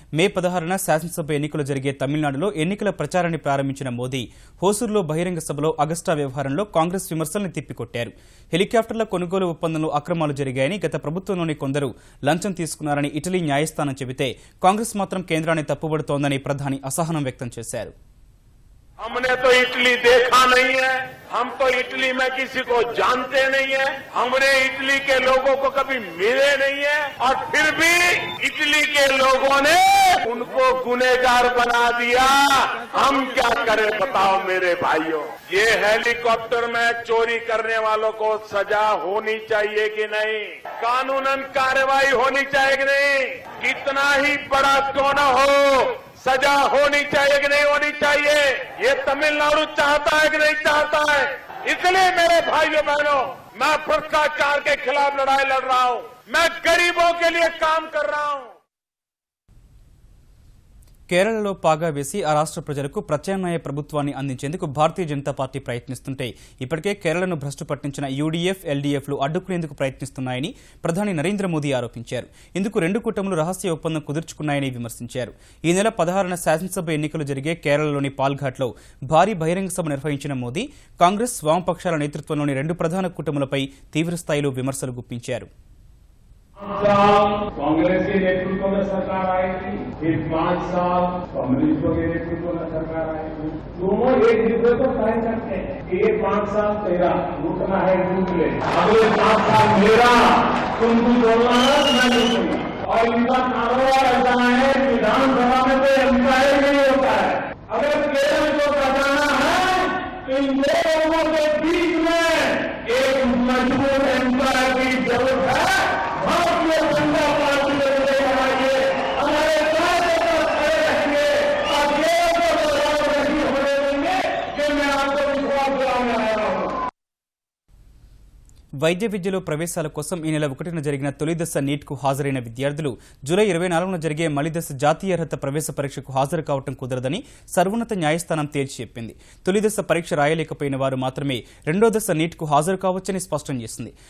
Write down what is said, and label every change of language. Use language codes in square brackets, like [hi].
[te] మే 16న శాసనసభ ఎన్నికలు జరిగే తమిళనాడులో ఎన్నికల ప్రచారాన్ని ప్రారంభించిన మోదీ హోసూరులో బహిరంగ సభలో అగస్టా వ్యవహారంలో కాంగ్రెస్ విమర్శల్ని తిప్పికొట్టారు. హెలికాప్టర్ల కొనుగోలు ఒప్పందంలో అక్రమాలు జరిగాయని, గత ప్రభుత్వంలోని కొందరు లంచం తీసుకున్నారని ఇటలీ న్యాయస్థానం చెబితే కాంగ్రెస్ మాత్రం కేంద్రాన్ని తప్పుబడుతోందని ప్రధాని అసహనం వ్యక్తం చేశారు. [hi] हमने तो इटली देखा नहीं है, हम तो इटली में किसी को जानते नहीं है, हमने इटली के लोगों को कभी मिले नहीं है और फिर भी इटली के लोगों ने उनको गुनहगार बना दिया. हम क्या करें बताओ मेरे भाइयों. ये हेलीकॉप्टर में चोरी करने वालों को सजा होनी चाहिए कि नहीं, कानूनन कार्रवाई होनी चाहिए कि नहीं, कितना ही बड़ा क्यों न हो सजा होनी चाहिए कि नहीं होनी चाहिए. ये तमिलनाडु चाहता है कि नहीं चाहता है. इसलिए मेरे भाइयों बहनों, मैं भ्रष्टाचार के खिलाफ लड़ाई लड़ रहा हूं. मैं गरीबों के लिए काम कर रहा हूं. [te] కేరళలో పాగా వేసి ఆ రాష్ట్ర ప్రజలకు ప్రత్యామ్నాయ ప్రభుత్వాన్ని అందించేందుకు భారతీయ జనతా పార్టీ ప్రయత్నిస్తుంటే ఇప్పటికే కేరళను భ్రష్టు పట్టించిన యూడీఎఫ్, ఎల్డీఎఫ్లు అడ్డుకునేందుకు ప్రయత్నిస్తున్నాయని ప్రధాని నరేంద్ర మోదీ ఆరోపించారు. ఇందుకు రెండు కూటములు రహస్య ఒప్పందం కుదుర్చుకున్నాయని విమర్శించారు. ఈ నెల 16న శాసనసభ ఎన్నికలు జరిగే కేరళలోని పాల్ఘాట్లో భారీ బహిరంగ సభ నిర్వహించిన మోదీ కాంగ్రెస్, వామపక్షాల నేతృత్వంలోని రెండు ప్రధాన కూటములపై తీవ్రస్థాయిలో విమర్శలు గుప్పించారు. [hi] कांग्रेस के नेतृत्व में सरकार आएगी, फिर 5 साल कम्युनिस्टों के नेतृत्व में सरकार आएगी. दोनों एक दूसरे को तय करते हैं कि ये 5 साल तेरा लूटना है, लूट ले. अगले 5 साल मेरा, तुम बोलना है मैं लूटूंगा. और इनका कारोबार ऐसा है विधानसभा में तो एम्प्लॉय नहीं होता है. अगर केरल को बचाना है तो इन दो लोगों के बीच में एक मजबूत एम्प्लॉय की जरूरत है. भारतीय जनता पार्टी को बनाइए, हमारे कार्यकर्ता खड़े रहेंगे और केरल को बदलाव नहीं होने देंगे कि मैं आपको विश्वास दिलाने आया हूं. [te] వైద్య విద్యలో ప్రవేశాల కోసం ఈ నెల 1న జరిగిన తొలిదశ నీట్కు హాజరైన విద్యార్థులు జూలై 24న జరిగే మలిదశ జాతీయ అర్హత ప్రవేశ పరీక్షకు హాజరు కావడం కుదరదని సర్వోన్నత న్యాయస్థానం తేల్చి చెప్పింది. తొలిదశ పరీక్ష రాయలేకపోయిన వారు మాత్రమే రెండో దశ నీట్కు హాజరు కావచ్చని స్పష్టం చేసింది.